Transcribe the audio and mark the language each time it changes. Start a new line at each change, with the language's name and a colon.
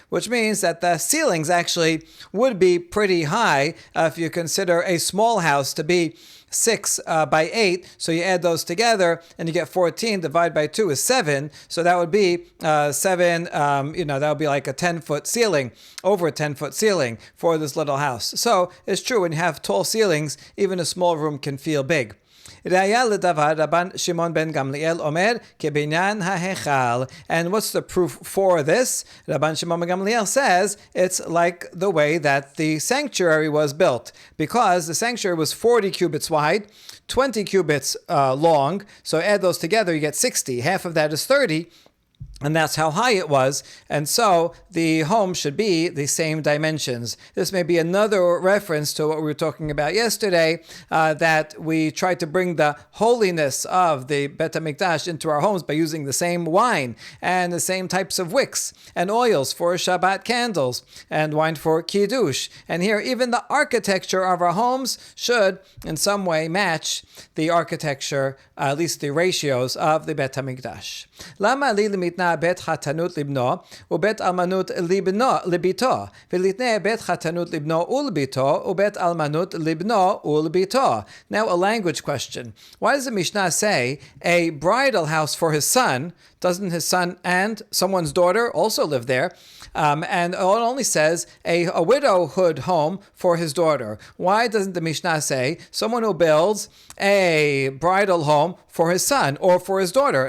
English: Which means that the ceilings actually would be pretty high if you consider a small house to be 6 by 8, so you add those together and you get 14, divided by 2 is 7, so that would be 7, that would be like a 10-foot ceiling, over a 10-foot ceiling for this little house. So it's true, when you have tall ceilings, even a small room can feel big.
Hebrew: ראיה לדבר רבן שמעון בן גמליאל אומר כבניין ההיכל.
English: And what's the proof for this? Rabban Shimon ben Gamliel says it's like the way that the sanctuary was built, because the sanctuary was 40 cubits wide, 20 cubits long, so add those together, you get 60. Half of that is 30. And that's how high it was. And so the home should be the same dimensions. This may be another reference to what we were talking about yesterday, that we try to bring the holiness of the Bet HaMikdash into our homes by using the same wine and the same types of wicks and oils for Shabbat candles and wine for Kiddush. And here, even the architecture of our homes should in some way match the architecture, at least the ratios of the Bet HaMikdash.
Aramaic: Lama li limitna
Hebrew: בית חתנות לבנו ובית אלמנות לביתו ולתנה בית חתנות לבנו ולביתו ובית אלמנות לבנו ולביתו.
English: Now a language question. Why does the Mishnah say a bridal house for his son? Doesn't his son and someone's daughter also live there? And it only says a widowhood home for his daughter. Why doesn't the Mishnah say someone who builds a bridal home for his son or for his daughter?